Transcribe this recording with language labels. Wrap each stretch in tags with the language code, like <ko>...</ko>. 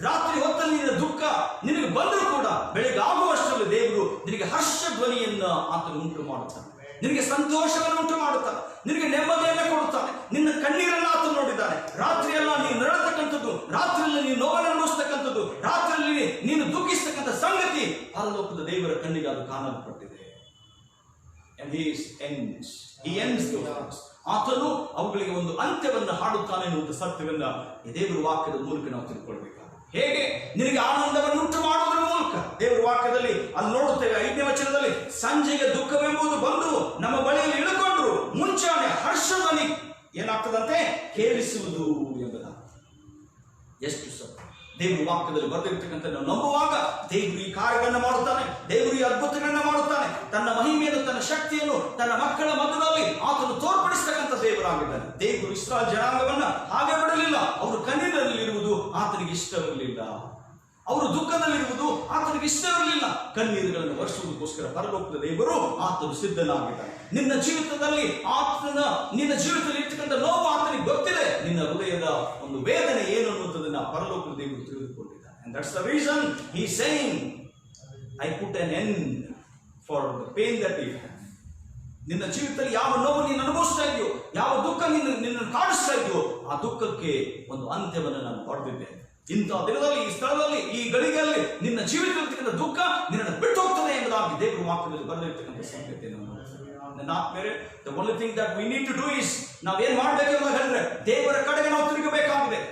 <kn>ರಾತ್ರಿ ಹೊತ್ತಲ್ಲಿ ನಿನ್ನ ದುಃಖ ನಿನಗೆ ಬಂದರೂ ಕೂಡ ಬೆಳಿಗ್ಗೆ ಆಗುವಷ್ಟರಲ್ಲಿ ದೇವರು ನಿನಗೆ ಹರ್ಷ ಧ್ವನಿಯನ್ನು ಆತನು ಉಂಟು ಮಾಡುತ್ತಾನೆ. ನಿನಗೆ ಸಂತೋಷವನ್ನು ಉಂಟು ಮಾಡುತ್ತಾನೆ. ನಿನಗೆ ನೆಮ್ಮದಿಯನ್ನು ಕೊಡುತ್ತಾನೆ. ನಿನ್ನ ಕಣ್ಣೀರನ್ನು ಆತನು ನೋಡಿದ್ದಾನೆ. ರಾತ್ರಿಯೆಲ್ಲ ನೀನು ನರಳತಕ್ಕಂಥದ್ದು, ರಾತ್ರಿಯಲ್ಲಿ ನೀನು ನೋವನ್ನು ಅನುಭವಿಸ್ತಕ್ಕಂಥದ್ದು, ರಾತ್ರಿಯಲ್ಲಿ ನೀನು ದುಃಖಿಸ್ತಕ್ಕಂಥ ಸಂಗತಿ ಪರಲೋಕದ ದೇವರ ಕಣ್ಣಿಗೆ ಅದು ಕಾಣಲ್ಪಟ್ಟಿದೆ.</kn> <en>And he ends those things.</en> <kn>ಆತನು ಅವುಗಳಿಗೆ ಒಂದು ಅಂತ್ಯವನ್ನು ಹಾಡುತ್ತಾನೆ ಎನ್ನುವಂಥ ಸತ್ಯವನ್ನ ಈ ದೇವರ ವಾಕ್ಯದ ಮೂಲಕ ನಾವು ತಿಳ್ಕೊಳ್ಬೇಕಾಗುತ್ತೆ. ಹೇಗೆ? ನಿನಗೆ ಆನಂದವನ್ನು ಉಂಟು ಮಾಡುವುದರ ಮೂಲಕ. ದೇವರ ವಾಕ್ಯದಲ್ಲಿ ಅಲ್ಲಿ ನೋಡುತ್ತೇವೆ 5ನೇ ವಚನದಲ್ಲಿ, ಸಂಜೆಗೆ ದುಃಖವೆಂಬುದು ಬಂದು ನಮ್ಮ ಬಳಿಯಲ್ಲಿ ಇಳುಕೊಂಡ್ರು, ಮುಂಚಾನೆ ಹರ್ಷಧ್ವನಿ ಏನಾಗ್ತದಂತೆ ಕೇಳಿಸುವುದು ಎಂಬುದ. ಎಷ್ಟು ಸತ್ಯ ದೇವರು ವಾಕ್ಯದಲ್ಲಿ ಬರೆದಿರ್ತಕ್ಕಂಥ ನಾವು ನಂಬುವಾಗ ದೇವರು ಈ ಕಾರ್ಯಗಳನ್ನು ಮಾಡುತ್ತಾನೆ. ದೇವರು ಈ ಅದ್ಭುತಗಳನ್ನ ಮಾಡುತ್ತಾನೆ. ತನ್ನ ಮಹಿಮೆಯನ್ನು, ತನ್ನ ಶಕ್ತಿಯನ್ನು ತನ್ನ ಮಕ್ಕಳ ಮಧ್ಯದಲ್ಲಿ ಆತನು ತೋರ್ಪಡಿಸತಕ್ಕಂಥ ದೇವರಾಗಿದ್ದಾನೆ. ದೇವರು ಇಸ್ರಾಯೇಲ್ ಜನಾಂಗವನ್ನ ಹಾಗೆ ಬಿಡಲಿಲ್ಲ. ಅವರು ಕಣ್ಣೀರಿನಲ್ಲಿರುವುದು ಆತನಿಗೆ ಇಷ್ಟವಿರಲಿಲ್ಲ. ಅವರು ದುಃಖದಲ್ಲಿರುವುದು ಆತನಿಗೆ ಇಷ್ಟವಿರಲಿಲ್ಲ. ಕಣ್ಣೀರುಗಳನ್ನು ವರ್ಷುವುದಕ್ಕೋಸ್ಕರ ಪರಲೋಕದ ದೇವರು ಆತನು ಸಿದ್ಧನಾಗಿದ್ದಾನೆ. ನಿನ್ನ ಜೀವಿತದಲ್ಲಿ ಇರ್ತಕ್ಕಂಥ ನೋವು ಆತನಿಗೆ ಗೊತ್ತಿದೆ. ನಿನ್ನ ಹೃದಯದ ಒಂದು ವೇದನೆ ಏನು ಅನ್ನುವಂಥದ್ದನ್ನ ಪರಲೋಕದ ದೇವರು ತಿಳಿದುಕೊಂಡಿದ್ದಾನೆ.</kn> <en>And that's the reason he is saying, I put an end for the pain that we have.</en> <kn>ನಿನ್ನ ಜೀವಿತದಲ್ಲಿ ಯಾವ ನೋವು ನೀನು ಅನುಭವಿಸ್ತಾ ಇದೆಯೋ, ಯಾವ ದುಃಖ ನಿನ್ನನ್ನು ಕಾಡಿಸ್ತಾ ಇದೆಯೋ, ಆ ದುಃಖಕ್ಕೆ ಒಂದು ಅಂತ್ಯವನ್ನು ನಾನು ಹೊಡೆದಿದ್ದೇನೆ. ಇಂಥ ದಿನದಲ್ಲಿ, ಈ ಸ್ಥಳದಲ್ಲಿ, ಈ ಗಳಿಗೆಯಲ್ಲಿ ನಿನ್ನ ಜೀವಿತದಲ್ಲಿರ್ತಕ್ಕಂಥ ದುಃಖ ನಿನ್ನನ್ನು ಬಿಟ್ಟು ಹೋಗ್ತದೆ ಎಂಬುದಾಗಿ ದೇವರ ವಾಕ್ಯದಲ್ಲಿ ಬರೆದಿರ್ತಕ್ಕಂಥ ಸಂಗತಿಯನ್ನು ನನ್ನ ಆತ್ಮೀಯರೇ,</kn> <en>the only thing that we need to do is</en> <kn>ನಾವೇನ್ ಮಾಡಬೇಕು ಅಂತ ಹೇಳಿದ್ರೆ ದೇವರ ಕಡೆಗೆ ನಾವು ತಿರುಗಬೇಕಾಗಿದೆ.</kn>